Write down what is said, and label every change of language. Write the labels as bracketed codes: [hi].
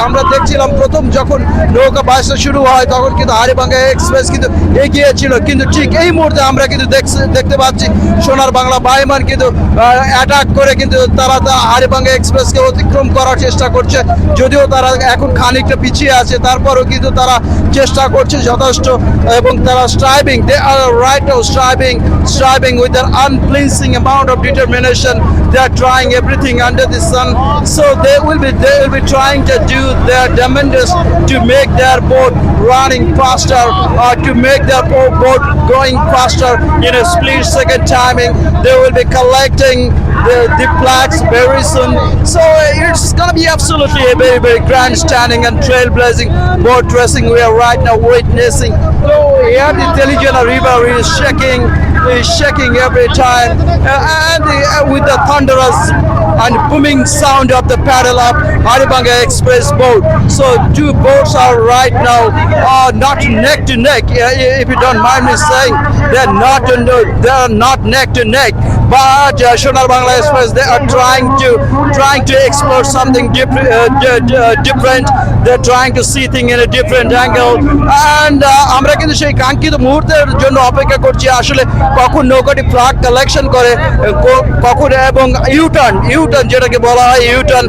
[bn] আমরা দেখছিলাম প্রথম যখন নৌকা বাইচটা শুরু হয় তখন কিন্তু হাড়িভাঙ্গা এক্সপ্রেস কিন্তু এগিয়ে ছিল, কিন্তু ঠিক এই মুহূর্তে আমরা কিন্তু দেখতে পাচ্ছি সোনার বাংলা বাইমান কিন্তু অ্যাটাক করে কিন্তু তারা হাড়িভাঙ্গা এক্সপ্রেসকে অতিক্রম করার চেষ্টা করছে। যদিও তারা এখন খানিকটা পিছিয়ে আছে, তারপরও কিন্তু তারা চেষ্টা করছে যথেষ্ট এবং তারা [en] striving, they are right now striving with their unflinching amount of determination. They are trying everything under the sun, so they will be trying to do their damnedest to make their boat running faster or to make their boat going faster in a split second timing. They will be collecting the flags very soon, so it's gonna be absolutely a very grandstanding and trailblazing boat racing we are right now witnessing. So here the Teligena River is shaking every time, and with the thunderous and booming sound of the paddle of Haribangga Express boat. So two boats are right now not neck to neck. If you don't mind me saying, they are not neck to neck. But Sonar Bangla Express, they are trying to explore something different. They're trying to see things in a different angle. [bn] And আমরা কিন্তু সেই কাঙ্ক্ষিত মুহূর্তের জন্য অপেক্ষা করছি আসলে কখন নৌকাটি ফ্ল্যাগ কালেকশন করে কখন এবং ইউটার্ন যেটাকে বলা হয় ইউটার্ন